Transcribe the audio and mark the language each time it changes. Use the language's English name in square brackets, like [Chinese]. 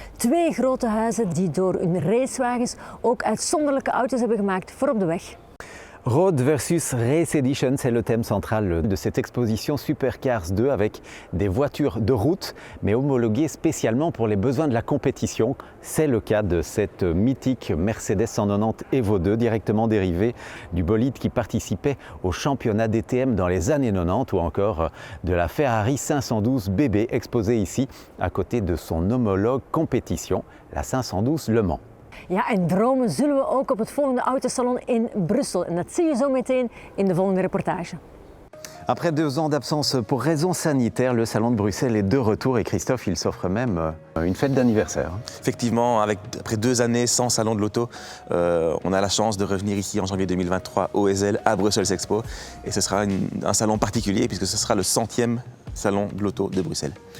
[Dutch] Twee grote huizen die door hun racewagens ook uitzonderlijke auto's hebben gemaakt voor op de weg. [French] Road versus Race Edition, c'est le thème central de cette exposition Supercars 2 avec des voitures de route, mais homologuées spécialement pour les besoins de la compétition. C'est le cas de cette mythique Mercedes 190 Evo 2, directement dérivée du bolide qui participait au championnat DTM dans les années 90 ou encore de la Ferrari 512 BB exposée ici à côté de son homologue compétition, la 512 Le Mans. [Dutch] Ja, en dromen zullen we ook op het volgende autosalon in Brussel. En dat zie je zo meteen in de volgende reportage. [French] Après 2 ans d'absence pour raisons sanitaires, le salon de Bruxelles est de retour et Christophe, il s'offre même une fête d'anniversaire. Effectivement, après 2 années sans salon de l'auto, on a la chance de revenir ici en janvier 2023 au Heysel à Brussels Expo. Et ce sera un salon particulier puisque ce sera le 100e salon de l'auto de Bruxelles.